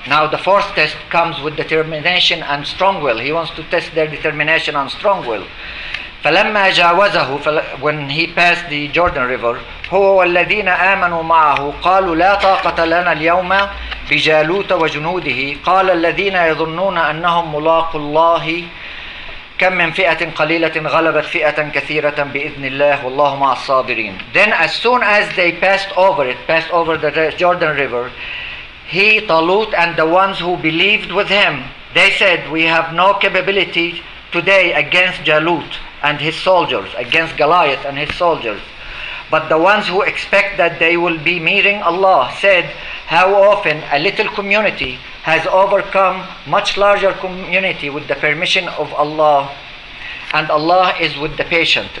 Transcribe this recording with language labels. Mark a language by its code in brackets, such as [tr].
[en] Now the fourth test comes with determination and strong will. He wants to test their determination and strong will. [ar] فلما جاوزه, [en] when he passed the Jordan River, [ar] هو والذين آمنوا معه قالوا لا طاقة لنا اليوم بجالوت وجنوده قال الذين يظنون أنهم ملاقوا الله كم من فئة قليلة غلبت فئة كثيرة بإذن الله والله مع الصابرين. [en] Then as soon as they passed over the Jordan River, he, Talut, and the ones who believed with him, they said, we have no capability today against Jalut and his soldiers, against Goliath and his soldiers. But the ones who expect that they will be meeting Allah said, how often a little community has overcome much larger community with the permission of Allah, and Allah is with the patient.